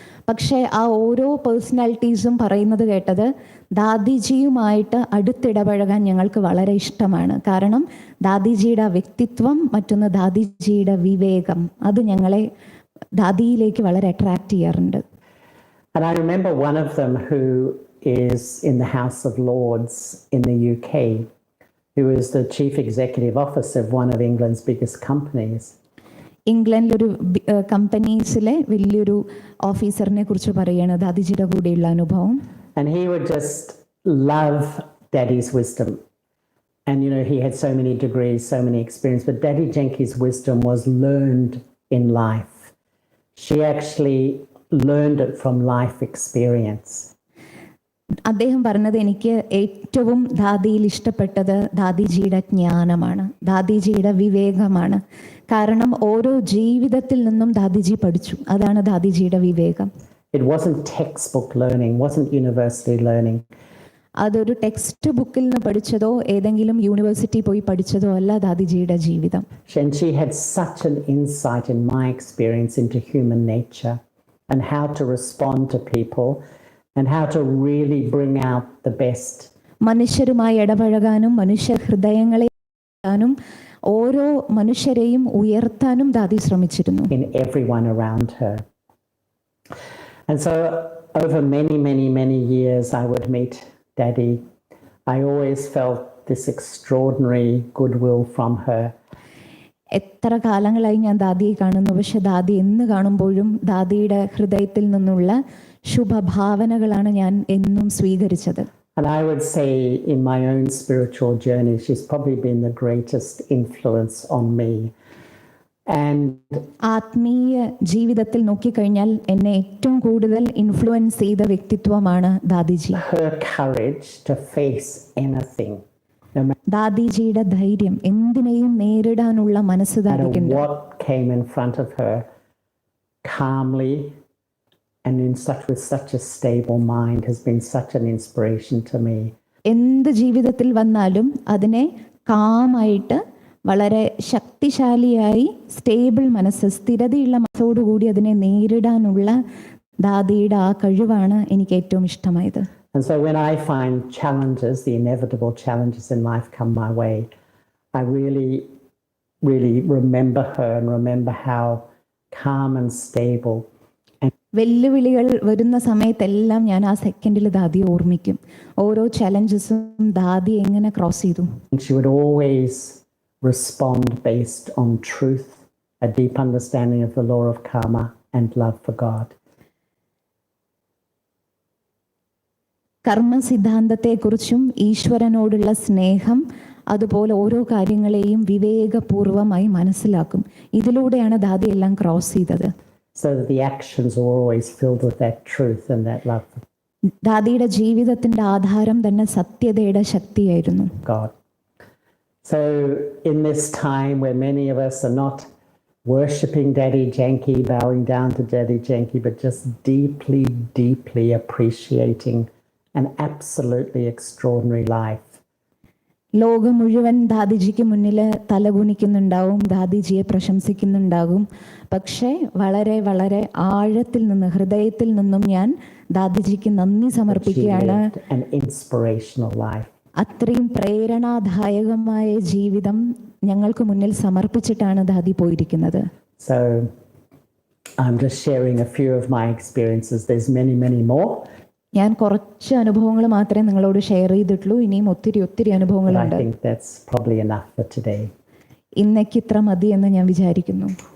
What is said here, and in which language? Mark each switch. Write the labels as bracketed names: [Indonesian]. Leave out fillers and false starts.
[Malayalam] പക്ഷേ ആ ഓരോ പേഴ്സണാലിറ്റീസും പറയുന്നത് കേട്ടത് ദാദിജിയുമായിട്ട് അടുത്തിടപഴകാൻ ഞങ്ങൾക്ക് വളരെ ഇഷ്ടമാണ്. കാരണം ദാദിജിയുടെ വ്യക്തിത്വം, മറ്റൊന്ന് ദാദിജിയുടെ വിവേകം, അത് ഞങ്ങളെ ദാദിയിലേക്ക് വളരെ അട്രാക്റ്റ് ചെയ്യാറുണ്ട്. [English] And I remember one of them who is in the House of Lords in the UK, who is the chief executive officer of one of England's biggest companies. [Malayalam] ഇംഗ്ലണ്ടിലൊരു കമ്പനീസിലെ വലിയൊരു ഓഫീസറിനെ കുറിച്ച് പറയുകയാണ് ദാദിജിയുടെ കൂടെയുള്ള അനുഭവം. [English] And he would just love Daddy's wisdom. And he had so many degrees, so many experience, but Dadi Janki's wisdom was learned in life. She actually learned it from life experience. [Malayalam] അദ്ദേഹം പറഞ്ഞത്, എനിക്ക് ഏറ്റവും ദാദിയിൽ ഇഷ്ടപ്പെട്ടത് ദാദിജിയുടെ ജ്ഞാനമാണ്, ദാദിജിയുടെ വിവേകമാണ്. കാരണം ഓരോ ജീവിതത്തിൽ നിന്നും ദാദിജി പഠിച്ചു. അതാണ് ദാദിജിയുടെ വിവേകം. [English] It wasn't textbook learning, wasn't university learning. [Malayalam] അതൊരു ടെക്സ്റ്റ് ബുക്കിൽ നിന്ന് പഠിച്ചതോ ഏതെങ്കിലും യൂണിവേഴ്സിറ്റി പോയി പഠിച്ചതോ അല്ല ദാദിജിയുടെ ജീവിതം. [English] And she had such an insight in my experience into human nature and how to respond to people and how to really bring out the best. [Malayalam] മനുഷ്യരുമായി ഇടപഴകാനും മനുഷ്യ ഹൃദയങ്ങളെ ഓരോ മനുഷ്യരെയും ഉയർത്താനും ദാദി ശ്രമിച്ചിരുന്നു. [English] In everyone around her. And so over many, many, many years I would meet Dadi. I always felt this extraordinary goodwill from her. [Malayalam] എത്ര കാലങ്ങളായി ഞാൻ ദാദിയെ കാണുന്നു, പക്ഷെ ദാദി എന്ന് കാണുമ്പോഴും ദാദിയുടെ ഹൃദയത്തിൽ നിന്നുള്ള ശുഭഭാവനകളാണ് ഞാൻ എന്നും സ്വീകരിച്ചത്. [English] And I would say in my own spiritual journey, she's probably been the greatest influence on me. And [Malayalam] ആത്മീയ ജീവിതത്തിൽ നോക്കിക്കഴിഞ്ഞാൽ എന്നെ ഏറ്റവും കൂടുതൽ ഇൻഫ്ലുവൻസ് ചെയ്ത വ്യക്തിത്വമാണ് ദാദിജി. [English] her courage to face anything. [Malayalam] ദാദിജിയുടെ ധൈര്യം, എന്തിനേയും നേരിടാനുള്ള മനസ്സ് ദാദിക്കുണ്ട്. [English] What came in front of her, calmly and with such a stable mind, has been such an inspiration to me. [Malayalam] എന്ത് ജീവിതത്തിൽ വന്നാലും അതിനെ കാമായിട്ട്, വളരെ ശക്തിശാലിയായി, സ്റ്റേബിൾ മനസ്സ്, സ്ഥിരതയുള്ള മനസ്സോടുകൂടി അതിനെ നേരിടാനുള്ള ദാദിയുടെ ആ കഴിവാണ് എനിക്ക് ഏറ്റവും ഇഷ്ടമായത്. [English] And so when I find challenges, the inevitable challenges in life come my way, I really, really remember her and remember how calm and stable. [Malayalam] വെല്ലുവിളികൾ വരുന്ന സമയത്തെല്ലാം ഞാൻ ആ സെക്കൻഡിൽ ദാദിയെ ഓർമ്മിക്കും. ഓരോ ചലഞ്ചസും ദാദി എങ്ങനെ ക്രോസ് ചെയ്തു. [English] She would always respond based on truth, a deep understanding of the law of karma, and love for God. [Malayalam] കർമ്മ സിദ്ധാന്തത്തെക്കുറിച്ചും ഈശ്വരനോടുള്ള സ്നേഹം, അതുപോലെ ഓരോ കാര്യങ്ങളെയും വിവേകപൂർവമായി മനസ്സിലാക്കും. ഇതിലൂടെയാണ് ദാദി എല്ലാം ക്രോസ് ചെയ്തത്. [English] So that the actions are always filled with that truth and that love. [Malayalam] ദാദിയുടെ ജീവിതത്തിൻ്റെ ആധാരം തന്നെ സത്യതയുടെ ശക്തിയായിരുന്നു. [English] God. So in this time where many of us are not worshipping Daddy Janki, bowing down to Daddy Janki, but just deeply, deeply appreciating an absolutely extraordinary life. [Malayalam] ലോകം മുഴുവൻ ദാദിജിക്ക് മുന്നിൽ തലകുനിക്കുന്നുണ്ടാവും, ദാദിജിയെ പ്രശംസിക്കുന്നുണ്ടാകും. പക്ഷേ വളരെ വളരെ ആഴത്തിൽ നിന്ന്, ഹൃദയത്തിൽ നിന്നും ഞാൻ ദാദിജിക്ക് നന്ദി സമർപ്പിക്കുകയാണ്. [English] An inspirational life. [Malayalam] അത്രയും പ്രേരണാദായകമായ ജീവിതം ഞങ്ങൾക്ക് മുന്നിൽ സമർപ്പിച്ചിട്ടാണ് ദാദി പോയിരിക്കുന്നത്. [English] So I'm just sharing a few of my experiences. There's many, many more. [Malayalam] ഞാൻ കുറച്ച് അനുഭവങ്ങൾ മാത്രമേ നിങ്ങളോട് ഷെയർ ചെയ്തിട്ടുള്ളൂ. ഇനിയും ഒത്തിരി ഒത്തിരി [English] But I [Malayalam] അനുഭവങ്ങളുണ്ട്. [English] think that's probably enough for today. [Malayalam] ഇന്നേക്ക് ഇത്ര മതി എന്ന് ഞാൻ വിചാരിക്കുന്നു.